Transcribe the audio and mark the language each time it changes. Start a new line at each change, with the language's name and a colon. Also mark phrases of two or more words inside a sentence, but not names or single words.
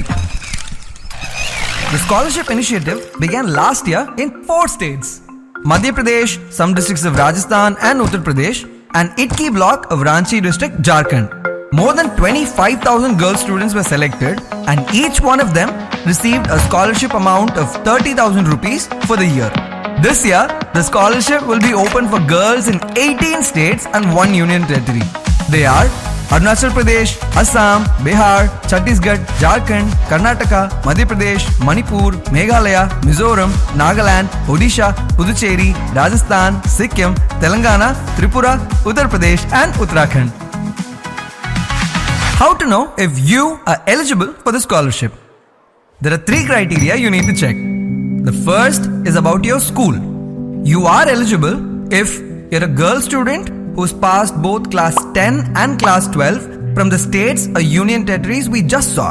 English: The scholarship initiative began last year in 4 states: Madhya Pradesh, some districts of Rajasthan and Uttar Pradesh, and Idki block of Ranchi district, Jharkhand. More than 25,000 girl students were selected and each one of them received a scholarship amount of 30,000 rupees for the year. This year, the scholarship will be open for girls in 18 states and 1 union territory. They are Arunachal Pradesh, Assam, Bihar, Chhattisgarh, Jharkhand, Karnataka, Madhya Pradesh, Manipur, Meghalaya, Mizoram, Nagaland, Odisha, Puducherry, Rajasthan, Sikkim, Telangana, Tripura, Uttar Pradesh and Uttarakhand. How to know if you are eligible for the scholarship? There are 3 criteria you need to check. The first is about your school. You are eligible if you're a girl student who's passed both class 10 and class 12 from the states or union territories we just saw.